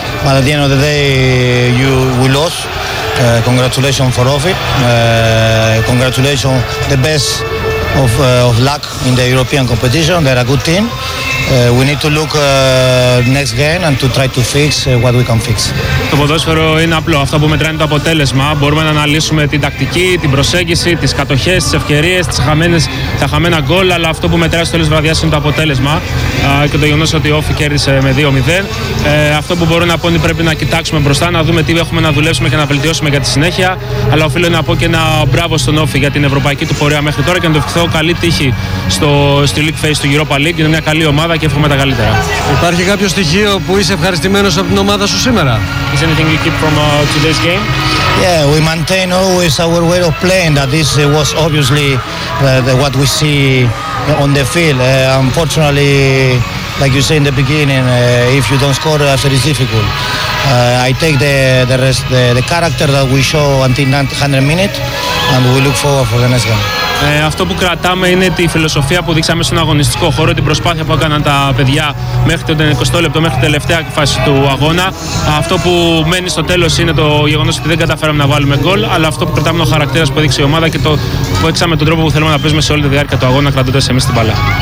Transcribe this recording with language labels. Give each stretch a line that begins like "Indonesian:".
English: But at the end of the day, we lost. Congratulations for Ofi. Congratulations, the best of luck in the European competition. They're a good team. We need to look next game and to try to fix what we can fix.
Greek: Το ποδόσφαιρο είναι απλό. Αυτό που μετράει είναι το αποτέλεσμα. Μπορούμε να αναλύσουμε την τακτική, την προσέγγιση, τις κατοχές, τις ευκαιρίες, τα χαμένα γκολ. Αλλά αυτό που μετράει στο τέλος βραδιάς είναι το αποτέλεσμα και το γεγονός ότι ο Όφη κέρδισε με 2-0. Αυτό που μπορώ να πω είναι πρέπει να κοιτάξουμε μπροστά, να δούμε τι έχουμε να δουλέψουμε και να βελτιώσουμε για τη συνέχεια. Αλλά οφείλω να πω και ένα μπράβο στον Όφη για την ευρωπαϊκή του πορεία μέχρι τώρα και να το ευχηθώ καλή τύχη στη League Phase του Europa League. Είναι μια καλή ομάδα και εύχομαι τα καλύτερα. Υπάρχει κάποιο στοιχείο που είσαι ευχαριστημένος από την ομάδα σου σήμερα?
English: Is anything you keep from today's game? Yeah, we maintain always our way of playing. That this was obviously what we see on the field. Unfortunately, like you said in the beginning, if you don't score, it is difficult. I take the character that we show until 100 minutes and we look forward for the next game.
Greek: Αυτό που κρατάμε είναι τη φιλοσοφία που δείξαμε στον αγωνιστικό χώρο, την προσπάθεια που έκαναν τα παιδιά μέχρι τον 20 λεπτό, μέχρι την τελευταία φάση του αγώνα. Αυτό που μένει στο τέλος είναι το γεγονός ότι δεν καταφέραμε να βάλουμε γκολ, αλλά αυτό που κρατάμε είναι ο χαρακτήρας που έδειξε η ομάδα και το που έξαμε τον τρόπο που θέλουμε να παίζουμε σε όλη τη διάρκεια του αγώνα, κρατώντας εμείς την μπάλα.